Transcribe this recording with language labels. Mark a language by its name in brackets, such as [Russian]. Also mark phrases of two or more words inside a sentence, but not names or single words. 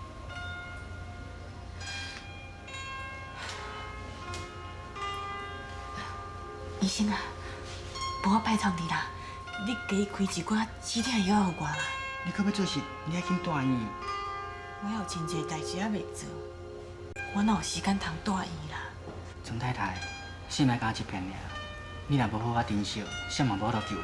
[Min Nan Chinese] 医生啊，无我拜托你啦，你加开一寡止痛药互我啦。你可要做事，你爱紧住院。我还有真侪代志还未做，我哪有时间通住院啦？陈太太，性命敢一片尔，你若无好好珍惜，啥嘛无法度救你。